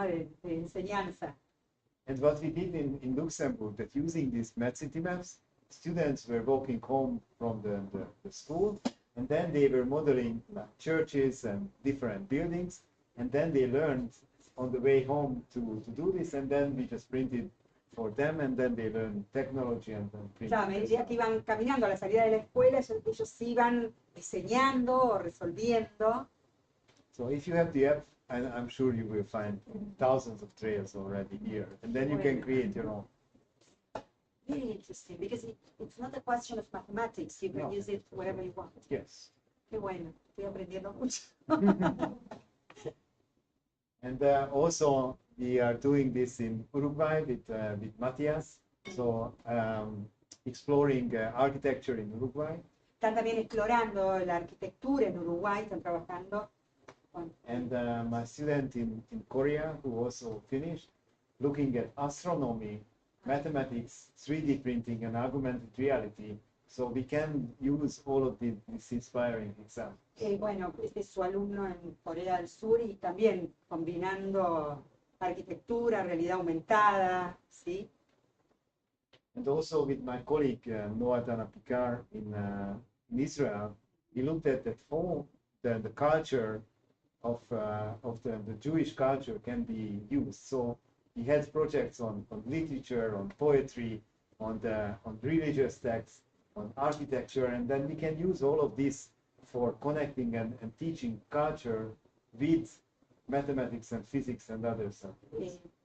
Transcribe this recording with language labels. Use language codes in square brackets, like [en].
[es] de enseñanza. [en] And what we did in Luxembourg, that using these Med City maps, students were walking home from the school, and then they were modeling churches and different buildings, and then they learned on the way home to do this, and then we just printed for them, and then they learned technology and then printed. [es] Claro, a medida que iban caminando a la salida de la escuela, ellos iban diseñando o resolviendo. [en] So if you have the app, I'm sure you will find thousands of trails already here, and then you can create your own. Very interesting, because it's not a question of mathematics. You can No. use it wherever you want. Yes. [es] Qué bueno, estoy aprendiendo mucho. [en] And also we are doing this in Uruguay with Materias, so exploring architecture in Uruguay. [es] Están también explorando la arquitectura en Uruguay, están trabajando con... [en] And my student in Korea, who also finished, looking at astronomy, mathematics, 3D printing, and augmented reality. So we can use all of these inspiring examples. [es] Bueno, este es su alumno en Corea del Sur y también combinando arquitectura, realidad aumentada, ¿sí? [en] And also with my colleague Noah Picard in Israel, we looked at how the culture of the Jewish culture can be used. So he had projects on literature, on poetry, on religious texts, on architecture, and then we can use all of this for connecting and teaching culture with mathematics and physics and other subjects.